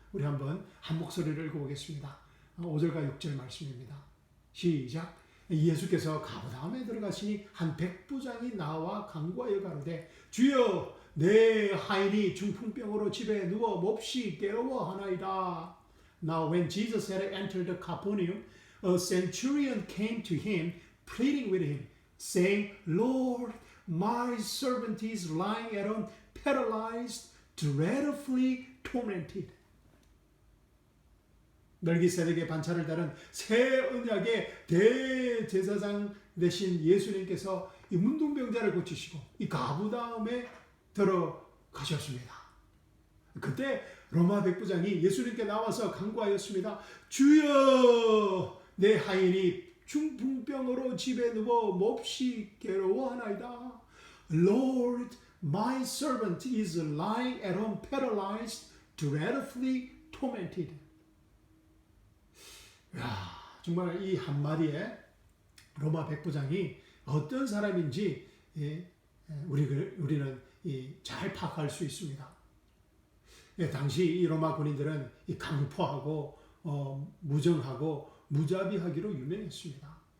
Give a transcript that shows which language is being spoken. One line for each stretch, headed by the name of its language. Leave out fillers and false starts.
Korean: 우리 한번 한 목소리를 읽어보겠습니다. 5절과 6절 말씀입니다. 시작. 예수께서 가버나움에 들어가시니 한 백부장이 나와 간구하여 가로되 주여 내 하인이 중풍병으로 집에 누워 몹시 괴로워하나이다.
English: Now when Jesus had entered Capernaum, a centurion came to him, pleading with him, saying, Lord, my servant is lying at home, paralyzed, dreadfully tormented.
Korean: 멜기세덱의 반차를 다룬 새 언약의 대제사장 되신 예수님께서 이 문둥병자를 고치시고 이 가버나움에 들어가셨습니다. 그때 로마 백부장이 예수님께 나와서 간구하였습니다. 주여, 내 하인이 중풍병으로 집에 누워 몹시 괴로워하나이다.
English: Lord, my servant is lying at home paralyzed, dreadfully tormented.
Korean: 야, 정말 이 한마디에 로마 백부장이 어떤 사람인지 우리는 잘 파악할 수 있습니다. 당시 이 로마 군인들은 강포하고 무정하고 무자비하기로 유명했습니다.